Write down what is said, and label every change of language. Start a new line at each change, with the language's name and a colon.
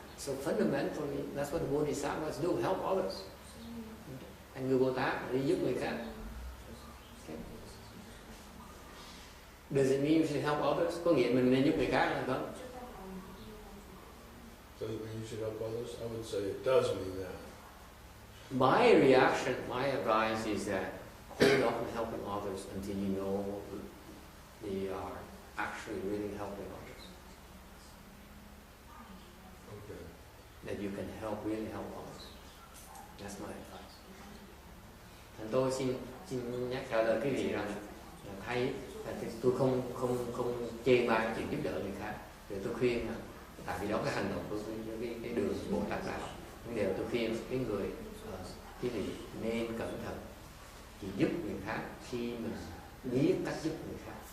English: So fundamentally, that's what the Bodhisattvas do, help others.
Vietnamese: Anh người Bồ Tát đi giúp người khác.
English: Okay. Does it mean you should help others?
Vietnamese: Có nghĩa mình nên giúp người khác là không?
English: Does it mean you should help others? I would say it does mean that. My reaction, my advice is that hold off on helping others until you know they are actually really helping others. Okay. That you can really help others. That's my advice.
Vietnamese: Thành tôi xin nhắc trả lời quý vị rằng là thấy là tôi không chê bai chuyện giúp đỡ người khác. Rồi tôi khuyên là tại vì đó cái hành động của cái đường Bồ Tát đạo. Nhưng đều tôi khuyên cái người quý vị nên cẩn thận chỉ giúp người khác khi mình biết cách giúp người khác.